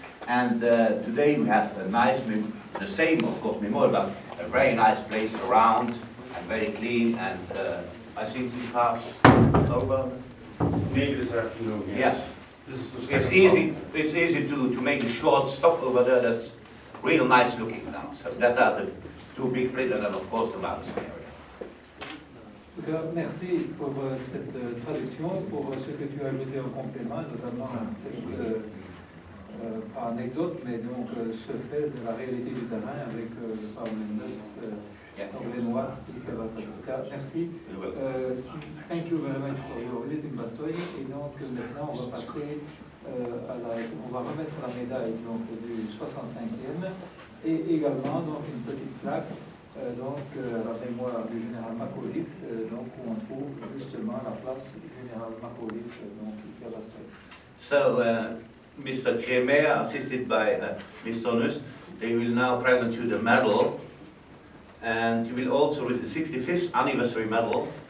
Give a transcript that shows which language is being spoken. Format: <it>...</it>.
<en>And today we have a nice, the same of course memorial, but a very nice place around and very clean. And I think we pass over. Maybe this afternoon, yes. Yeah. This is the It's second easy. one. It's easy to make a short stop over there. That's real nice looking now. So that are the two big places, and then of course the Barracks area.</en> <fr>Merci pour cette traduction, pour ce que tu as ajouté en complément, notamment cette anecdote, mais donc ce fait de la réalité du terrain avec le fameux anglais-noir ici à Bastogne. Merci.</fr> <en>Thank you very much for your visit in Bastogne.</en> <fr>Et donc maintenant on va passer on va remettre la médaille donc, du 65e et également donc une petite plaque donc à la mémoire du général McAuliffe, donc où on trouve justement la place du général McAuliffe donc ici à Bastogne.</fr> <en>So Mr. Kremer, assisted by Mr. Nuss, they will now present you the medal, and you will also receive the 65th anniversary medal.</en>